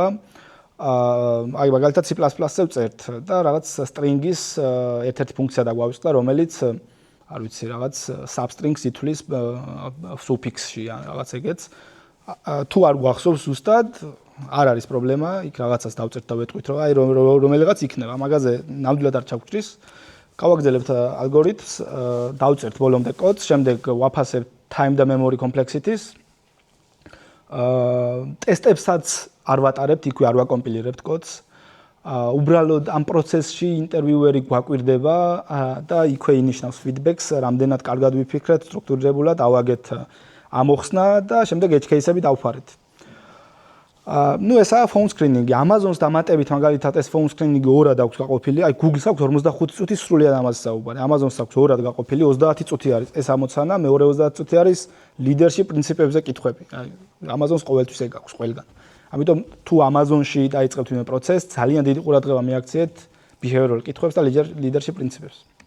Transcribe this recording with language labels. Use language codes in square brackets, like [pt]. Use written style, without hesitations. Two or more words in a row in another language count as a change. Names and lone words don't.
[ka] აი მაგალითად C++-ზე ვწერთ და რაღაც string-ის ერთ-ერთი ფუნქცია დაგვავიწყდა, რომელიც არ ვიცი, რაღაც substring-ს ითვლის suffix-ში ან რაღაც ეგეც. თუ არ გვახსოვს ზუსტად, არ არის პრობლემა, იქ რაღაცას დავწერთ და ვეტყვით, რომ აი რომელიღაც იქნება. მაგაზე ნამდვილად არ ჩაგვჭრის. გავაგზავნებთ ალგორითმს, დავწერთ ბოლომდე კოდს, შემდეგ ვაფასებთ time და [en] memory complexity-ს. [ka] ტესტებსაც არ ვატარებთ, იქვე არ ვაკომპილირებთ კოდს. უბრალოდ ამ პროცესში ინტერვიუერი გვაკვირდება და იქვე ინიშნავს feedback-ს, რამდენად კარგად ვიფიქრეთ, სტრუქტურირებულად ავაგეთ ამოხსნა და შემდეგ [en] edge case-ები [ka] დავფარეთ. ნუ ესაა [en] phone screening-ი. [ka] Amazon-ს დამატებით მაგალითად ეს [en] phone screening-ი [ka] ორად აქვს გაყოფილი. აი Google-ს აქვს 45 წუთი სრულიად ამაზე საუბარი. Amazon-ს აქვს ორად გაყოფილი, 30 წუთი არის ეს ამოცანა, მეორე 30 წუთი არის leadership პრინციპებზე კითხვები. აი Amazon-ს ყოველთვის ეგ აქვს ყველგან. ამიტომ თუ Amazon-ში დაიწყებთ იმ პროცესს, ძალიან დიდი ყურადღება მიაქციეთ behavioral კითხვებს და leadership პრინციპებს.